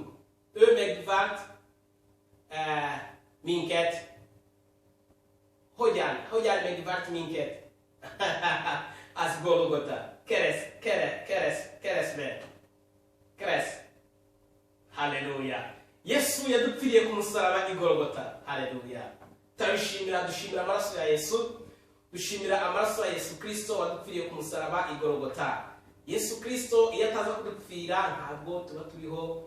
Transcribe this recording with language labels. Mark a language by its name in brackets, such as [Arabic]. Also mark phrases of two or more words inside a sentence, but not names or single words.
[Hungarian] Ő megvált minket. Hogyan megvált minket? Az Golgota, keresztben. Christ. [Kinyarwanda] Haleluya. Yesu yadupfiriye ku musaraba igorogota. Haleluya. Turabishimira, dushimira amaraso ya Yesu. Dushimira amaraso ya Yesu Kristo wadupfiriye ku musaraba igorogota. Yesu Kristo iyo ataza kudupfira ntabwo tuba turiho.